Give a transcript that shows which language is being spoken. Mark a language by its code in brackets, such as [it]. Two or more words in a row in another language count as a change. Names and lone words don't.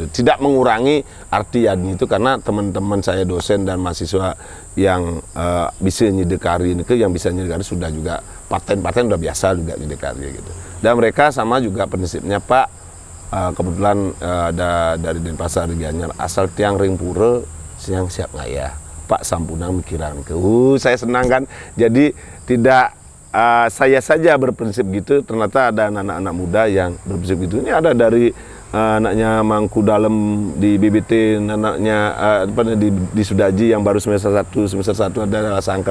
[id] Tidak mengurangi arti yadnya itu, karena teman-teman saya dosen dan mahasiswa yang bisa nyidekari itu, yang bisa nyidekari sudah juga paten udah biasa juga nyidekari gitu. Dan mereka sama juga prinsipnya Pak, kebetulan ada dari Denpasar di Gianyar, [ban] asal tiang ring pura siang siap ngayah. [id] Pak [ban] Sampunang mikiran ke, [id] saya senang kan. Jadi tidak saya saja berprinsip gitu, ternyata ada anak-anak muda yang berprinsip gitu. Ini ada dari anaknya Mangku Dalem di BBT, anaknya di Sudaji yang baru semester 1 ada Sangker.